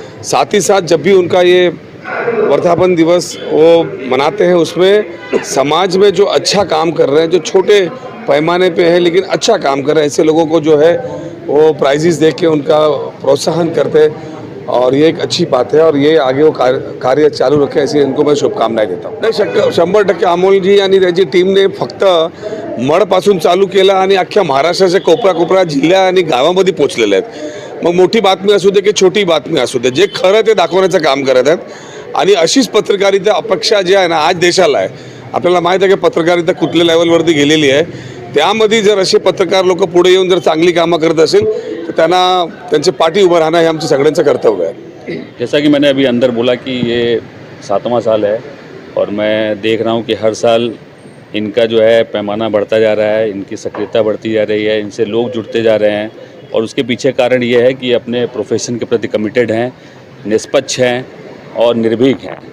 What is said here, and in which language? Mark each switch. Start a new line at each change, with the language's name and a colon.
Hindi: साथ ही साथ जब भी उनका ये वर्धापन दिवस वो मनाते हैं, उसमें समाज में जो अच्छा काम कर रहे हैं, जो छोटे पैमाने पे है लेकिन अच्छा काम कर रहे हैं, ऐसे लोगों को जो है वो प्राइजेस देख के उनका प्रोत्साहन करते हैं। और ये एक अच्छी बात है और ये आगे वो कार्य चालू रखें, ऐसी इनको मैं शुभकामनाएं देता हूँ।
Marathi: नाही, 100% अमोलजी आणि त्याची टीमने फक्त मडपासून चालू केलं आणि अख्ख्या महाराष्ट्राच्या कोपरा जिल्ह्या आणि गावामध्ये पोहोचलेले आहेत। मग मोठी बातमी असू दे की छोटी बातमी असू दे, जे खरं ते दाखवण्याचं काम करत आहेत। आणि अशीच पत्रकारिता अपेक्षा जी आहे ना आज देशाला आहे। आपल्याला माहीत आहे की पत्रकारिता कुठल्या लेवलवरती गेलेली आहे। त्यामध्ये जर असे पत्रकार लोक पुढे येऊन जर चांगली कामं करत असेल तर त्यांना त्यांचे पाठी उभं राहणं हे आमचं सगळ्यांचं कर्तव्य आहे।
Hindi: जैसा कि मैंने अभी अंदर बोला कि ये 7वां साल है और मैं देख रहा हूँ कि हर साल इनका जो है पैमाना बढ़ता जा रहा है, इनकी सक्रियता बढ़ती जा रही है, इनसे लोग जुड़ते जा रहे हैं। और उसके पीछे कारण ये है कि अपने प्रोफेशन के प्रति कमिटेड हैं, निष्पक्ष हैं और निर्भीक हैं।